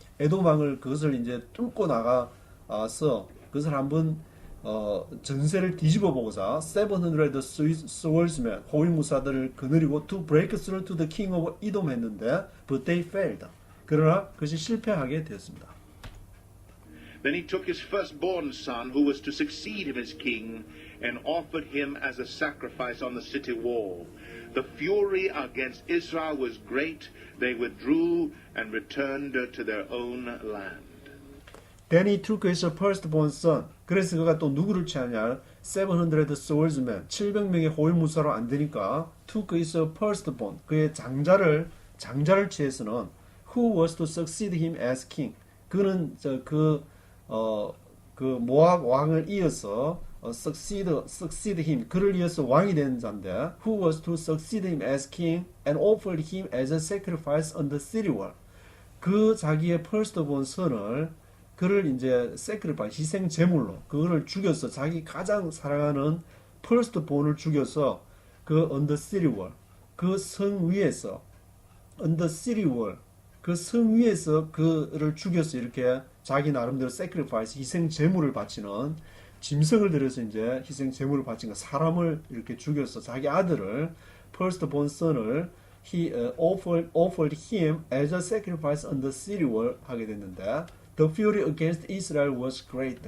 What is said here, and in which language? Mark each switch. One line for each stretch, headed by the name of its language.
Korean: 에돔 왕을 그것을 이제 뚫고 나가서 그것을 한번 전세를 뒤집어 보고서 700 swordsmen 호위 무사들을 거느리고
English: to break through to the king of Edom
Korean: 했는데
English: but they failed.
Korean: 그러나 그것이 실패하게 되었습니다.
English: Then he took his firstborn son, who was to succeed him as king, and offered him as a sacrifice on the city wall. The fury against Israel was great. They withdrew and returned to their own land. Then he took his firstborn son.
Korean: 그래서 그가 또 누구를 취하냐?
English: 700 swordsmen,
Korean: 700명의 호위무사로 안 되니까
English: took his firstborn,
Korean: 그의 장자를 취해서는
English: who was to succeed him as king.
Korean: 그는 그 모압 왕을 이어서
English: succeed him,
Korean: 그를 이어서 왕이 된 자인데
English: who was to succeed him as king and offered him as a sacrifice on the city wall.
Korean: 그 자기의 firstborn son을 그를 이제 sacrifice, 희생 제물로 그거를 죽여서 자기 가장 사랑하는 firstborn을 죽여서 그
English: on the city wall,
Korean: 그 성 위에서
English: on the city wall,
Korean: 그 성 위에서 그를 죽여서 이렇게 자기 나름대로 sacrifice, 희생 제물을 바치는 짐승을 들여서 이제 희생 제물을 바친 거, 사람을 이렇게 죽여서 자기 아들을 firstborn son을
English: he offered him as a sacrifice on the city wall
Korean: 하게 됐는데
English: the fury against Israel was great.